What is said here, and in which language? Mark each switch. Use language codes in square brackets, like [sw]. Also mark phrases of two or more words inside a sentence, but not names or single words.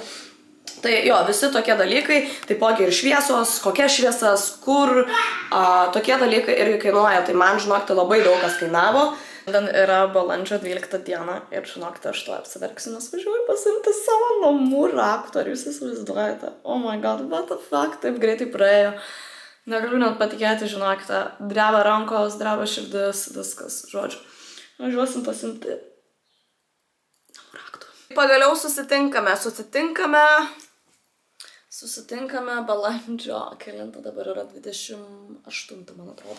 [lt] Tai jo, visi tokie dalykai, taipogi ir šviesos, kokia šviesas, kur, tokie dalykai irgi kainuoja, tai man, žinokite, labai daug kas kainavo. Šiandien yra balandžio 12 diena ir, žinokite, aš to apsiverksiu, nes važiuoju pasiimti savo namų raktų, ar jūs įsivaizduojate? [en] Oh my god, what the fuck, [lt] taip greitai praėjo. Negaliu net patikėti, žinokite, dreba rankos, dreba širdis, viskas, žodžiu. Važiuosim pasiimti namų raktų. Pagaliau susitinkame balandžio, kelintą dabar yra 28, man atrodo.